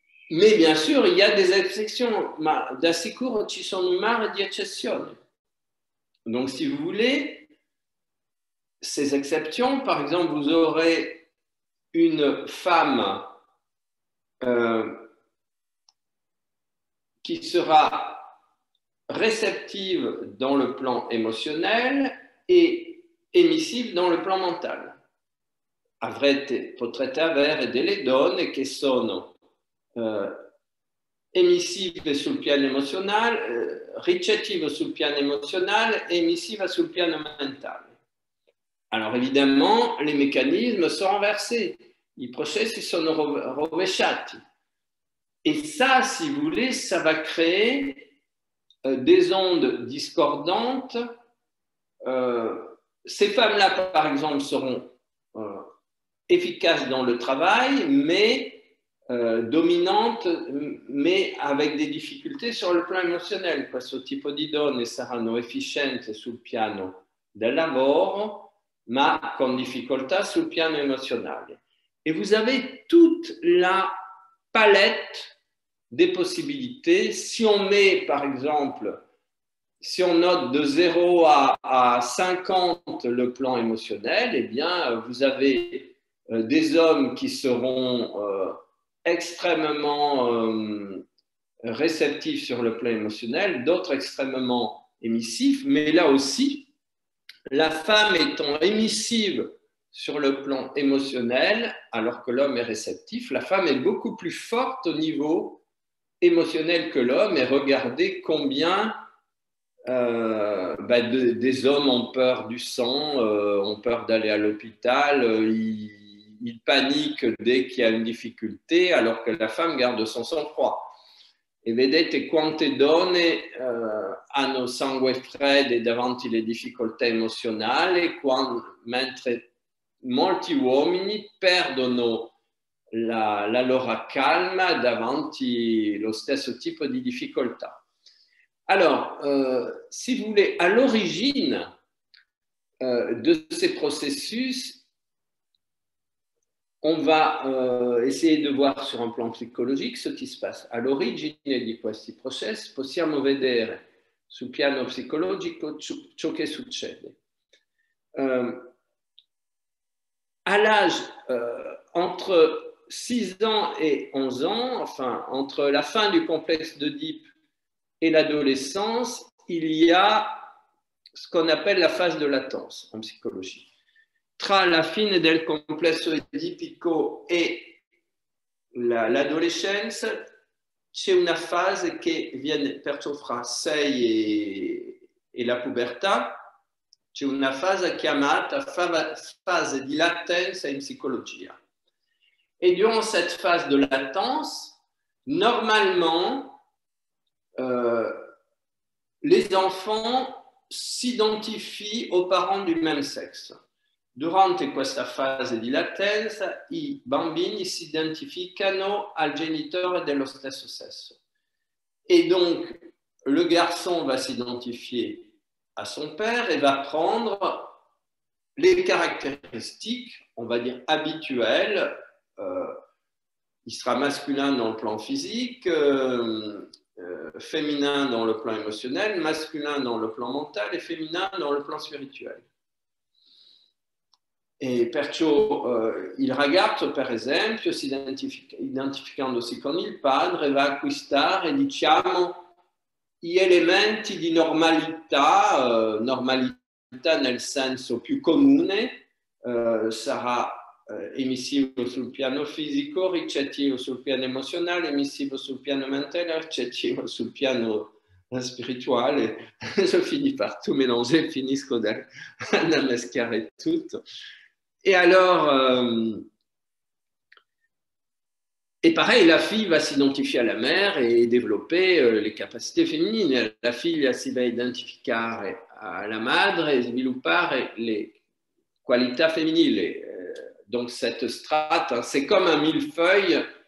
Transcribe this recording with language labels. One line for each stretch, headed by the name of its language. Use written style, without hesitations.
French: Mais bien sûr, il y a des exceptions,
Italian: ma da sicuro ci sono un mare di eccezioni.
French: Donc, si vous voulez, ces exceptions, par exemple, vous aurez une femme qui sera réceptive dans le plan émotionnel et émissive dans le plan mental.
Italian: Potrete avere delle donne che sono emissive sul piano emozionale, ricettive sul piano emozionale et emissive sul piano mentale.
French: Alors évidemment, les mécanismes sont renversés,
Italian: i processi sono rovesciati.
French: Et ça, si vous voulez, ça va créer des ondes discordantes. Ces femmes-là, par exemple, seront efficaces dans le travail, mais dominantes, mais avec des difficultés sur le plan émotionnel.
Italian: Questo tipo di donne saranno efficienti sul piano del lavoro, ma con difficoltà sul piano emozionale.
French: Et vous avez toute la palette des possibilités. Si on met, par exemple, si on note de 0 à 50 le plan émotionnel, eh bien, vous avez des hommes qui seront extrêmement réceptifs sur le plan émotionnel, d'autres extrêmement émissifs, mais là aussi, la femme étant émissive sur le plan émotionnel, alors que l'homme est réceptif, la femme est beaucoup plus forte au niveau émotionnel que l'homme, et regardez combien des hommes ont peur du sang, ont peur d'aller à l'hôpital, ils paniquent dès qu'il y a une difficulté, alors que la femme garde son sang-froid.
Italian: E vedete quante donne hanno sangue freddo davanti alle difficoltà emozionali, mentre molti uomini perdono la loro calma davanti lo stesso tipo di difficoltà.
French: Alors, si vous voulez, à l'origine de ces processus, on va essayer de voir sur un plan psicologique ce qui se passe.
Italian: All'origine di questi processi possiamo vedere sul piano psicologico ciò che succede.
French: À l'âge entre 6 ans et 11 ans, enfin entre la fin du complexe d'Oedipe et l'adolescence, il y a ce qu'on appelle la phase de latence en psychologie.
Italian: Tra la fine del complesso edipico e l'adolescenza c'è una fase che viene perciò fra 6 e la pubertà, c'è una fase chiamata fase di latenza in psychologia.
French: Et durant cette phase de latence, normalement, les enfants s'identifient aux parents du même sexe.
Italian: Durante questa fase di latenza, i bambini si identificano al genitore dello stesso sesso.
French: Et donc, le garçon va s'identifier à son père et va prendre les caractéristiques, on va dire, habituelles. Il sera masculin dans le plan physique, féminin dans le plan émotionnel, masculin dans le plan mental et féminin dans le plan spirituel.
Italian: E perciò il ragazzo, per esempio, si identificandosi con il padre, va a acquistare, diciamo, gli elementi di normalità, normalità nel senso più comune, sarà emissivo sul piano fisico, ricettivo sul piano emozionale, emissivo sul piano mentale, ricettivo sul piano spirituale.
French: Je finis par tout mélanger,
Italian: finisco da meschiare tutto.
French: Et alors, et pareil, la fille va s'identifier à la mère et développer les capacités féminines.
Italian: La figlia si va identificare alla madre e sviluppare le qualità femminili.
French: Donc cette strate, c'est comme un millefeuille.